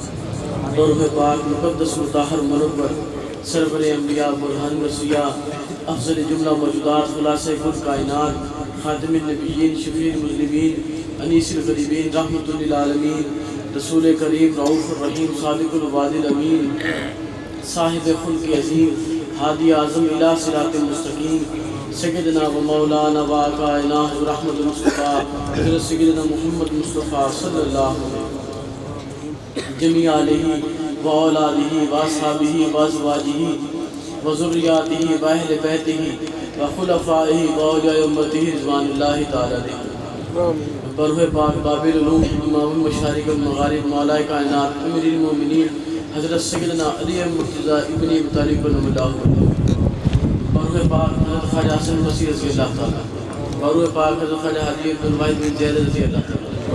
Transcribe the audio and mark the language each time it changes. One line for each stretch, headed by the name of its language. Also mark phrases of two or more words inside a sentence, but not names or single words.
Urdu: درود پاک مقدس مطہر منور سرور انبیا برہان رسیا افضل جملہ موجودات خلاصۂ کل کائنات
Arabic: خاتم النبيين شفيع المذنبين أنيس الغريبين رحمة للعالمين رسول كريم الرؤوف الرحيم صادق الوعد الأمين
Urdu: صاحب خلق عظیم ہادی اعظم
Arabic: إلى الصراط المستقيم سيدنا ومولانا وكائنا رحمة المصطفى حضرت سيدنا محمد مصطفى صلى الله عليه جميع آله وأولاده وأصحابه وأزواجه وذرياته وأهل بيته وخلفائه وأولياء أمته رضوان الله تعالى عليهم.
Urdu: بروئے پاک
Arabic: باب العلوم إمام المشارق والمغارب
Urdu: مولائے کائنات امیر المومنین حضرت سیدنا علی مرتضیٰ ابن ابی طالب
Arabic: رضي الله عنه.
Urdu: بروئے پاک حضرت خواجہ حسن بصری
Arabic: رضي الله تعالى.
Urdu: بروئے پاک حضرت خواجہ حاجی عبد الواحد بن زید
Arabic: رضي الله تعالى.